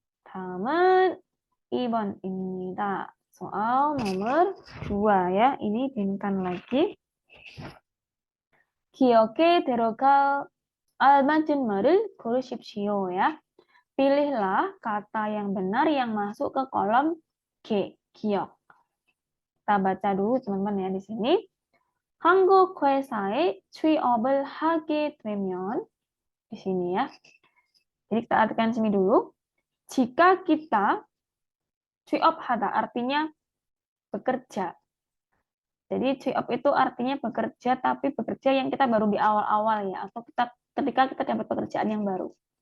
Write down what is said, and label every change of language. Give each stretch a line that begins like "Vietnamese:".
Korean: 다음은 2번입니다.
Indonesian: soal nomor 2 ya. Ini 빈칸 lagi.
Korean: 기억에 들어갈 알맞은 말을 고르십시오
Indonesian: ya. Pilihlah kata yang benar yang masuk ke kolom G. 기억. Kita baca dulu teman-teman ya di sini.
Korean: 한국 회사에 취업을 하게 되면
Indonesian: di sini ya. Jadi kita artikan sini dulu. Jika kita 취업하다 artinya bekerja. Jadi 취업 itu artinya bekerja, tapi bekerja yang kita baru di awal-awal ya, atau ketika kita dapat pekerjaan yang baru.